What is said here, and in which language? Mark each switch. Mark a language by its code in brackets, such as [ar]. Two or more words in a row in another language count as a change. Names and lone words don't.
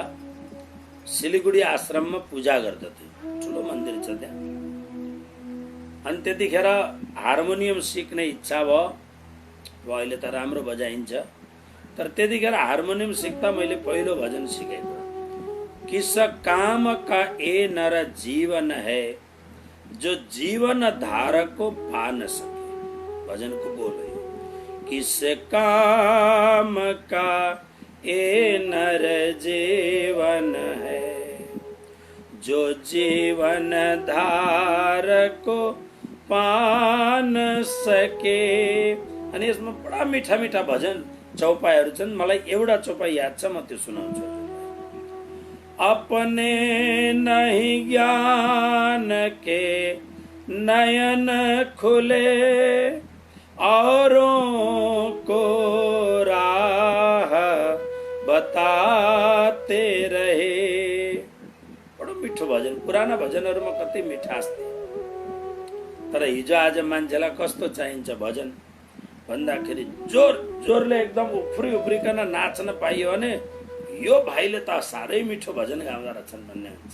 [ne] सिलिगुडी आश्रममा पूजा गर्दथे, ठुलो मन्दिर छ त्यहाँ। अनि त्यतिखेर हार्मोनियम सिक्ने इच्छा भयो। अहिले त राम्रो बजाइन्छ, तर त्यतिखेर हार्मोनियम सिक्दा मैले पहिलो भजन सिकेको [hi] किस काम का ए नर जीवन है जो जीवन धारक को पा न सके। भजन को बोल है किस काम का ए नर जीवन है जो जीवन धारक को पा न सके। [ne] अनि यसमा बडा मीठा मीठा भजन चौपाईहरू छन्। मलाई एउटा चौपाई याद छ, म त्यो सुनाउँछु। [hi] अपने नहीं ज्ञान के नयन खुले औरों को राह बताते रहे। [ne] बडो मिठो भजन। पुराना भजनहरुमा कति मिठास थियो, तर हिजो आज मान्छेलाई कस्तो चाहिन्छ भजन भन्दाखेरि जोर जोरले एकदम उफ्री उफ्रिकन नाच्न पाइयो भने यो भाइले त साह्रै मिठो भजन गाउँदा रहेछन् भन्ने हुन्छ।